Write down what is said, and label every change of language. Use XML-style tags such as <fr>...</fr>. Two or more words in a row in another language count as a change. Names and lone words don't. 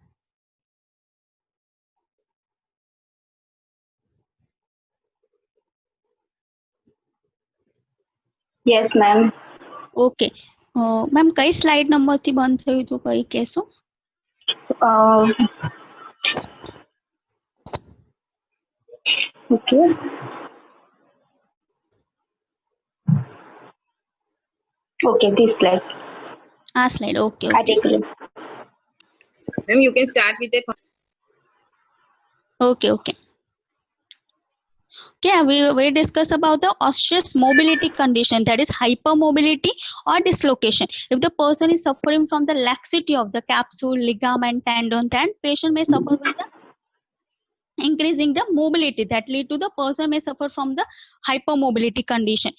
<en>Yes, ma'am. okay ma'am</en> <gu>કઈ</gu> <en>slide numberથી</en> <gu>બંધ થયું હતું કઈ કહેશો?</gu> <en>Okay. Okay, this slide. આ slide okay I ઓકે take it. Ma'am, you can start with a okay okay okay we discuss about the osseous mobility condition, that is hypermobility or dislocation. If the person is suffering from the laxity of the capsule, ligament, tendon, then patient may suffer with the increasing the mobility, that lead to the person may suffer from the hypermobility condition.</en>